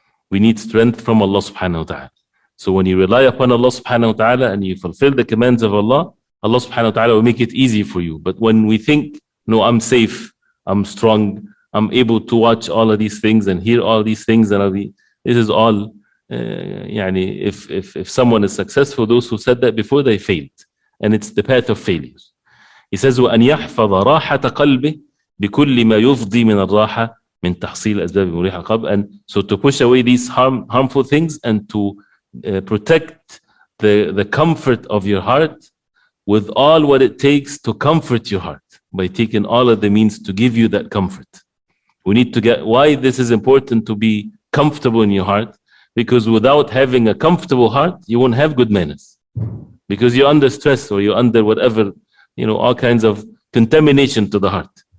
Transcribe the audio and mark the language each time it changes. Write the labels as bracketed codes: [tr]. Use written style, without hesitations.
[en] We need strength from Allah subhanahu wa ta'ala. So when you rely upon Allah subhanahu wa ta'ala and you fulfill the commands of Allah, Allah subhanahu wa ta'ala will make it easy for you. But when we think, no, I'm safe, I'm strong, I'm able to watch all of these things and hear all these things, and this is all, if someone is successful, those who said that before, they failed. And it's the path of failures. He says, [ar] وَأَنْ يَحْفَظَ رَاحَةَ قَلْبِهِ بِكُلِّ مَا يُفْضِي مِنَ الرَّاحَةِ مِنْ تَحْصِيلِ أَسْبَابِ مُرِيحَ الْقَلْبِ. [en] And so to push away these harmful things and to protect the comfort of your heart with all what it takes to comfort your heart, by taking all of the means to give you that comfort. We need to get why this is important, to be comfortable in your heart, because without having a comfortable heart, you won't have good manners, because you're under stress or you're under whatever, all kinds of contamination to the heart.